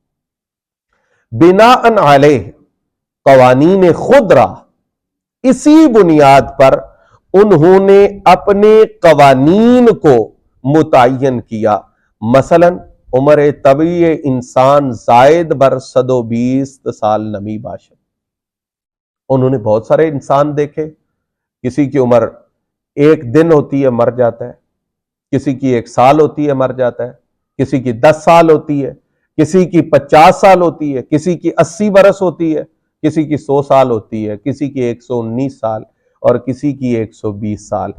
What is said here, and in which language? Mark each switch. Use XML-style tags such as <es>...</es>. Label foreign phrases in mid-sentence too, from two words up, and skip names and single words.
<fa>بناء علیہ، قوانین خود را،</fa> <ur>اسی بنیاد پر انہوں نے اپنے قوانین کو متعین کیا۔</ur> <fa>مثلا عمر طبیعی انسان زائد بر 120 سال نمی باشد۔</fa> <ur>انہوں نے بہت سارے انسان دیکھے، کسی کی عمر 1 دن ہوتی ہے مر جاتا ہے، کسی کی 1 سال ہوتی ہے مر جاتا ہے، کسی کی 10 سال ہوتی ہے، کسی کی 50 سال ہوتی ہے، کسی کی 80 برس ہوتی ہے، کسی کی 100 سال ہوتی ہے، کسی کی 119 سال اور کسی کی 120 سال۔</ur>